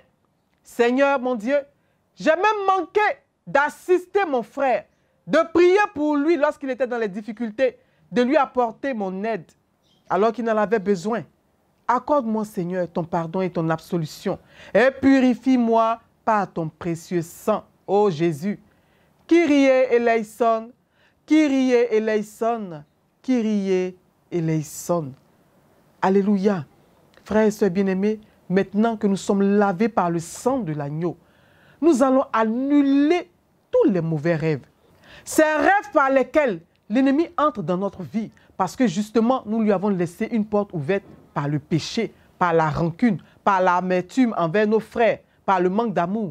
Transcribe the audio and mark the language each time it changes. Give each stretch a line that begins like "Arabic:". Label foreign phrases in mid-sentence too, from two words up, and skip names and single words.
French: Seigneur, mon Dieu, j'ai même manqué d'assister mon frère, de prier pour lui lorsqu'il était dans les difficultés, de lui apporter mon aide alors qu'il en avait besoin. Accorde-moi, Seigneur, ton pardon et ton absolution et purifie-moi par ton précieux sang, ô Jésus.
Greek: Κύριε ἐλέησον, Κύριε ἐλέησον, Κύριε ἐλέησον.
French: Alléluia. Frères et sœurs bien-aimés, maintenant que nous sommes lavés par le sang de l'agneau, nous allons annuler tous les mauvais rêves. Ces rêves par lesquels l'ennemi entre dans notre vie parce que justement, nous lui avons laissé une porte ouverte par le péché, par la rancune, par l'amertume envers nos frères, par le manque d'amour.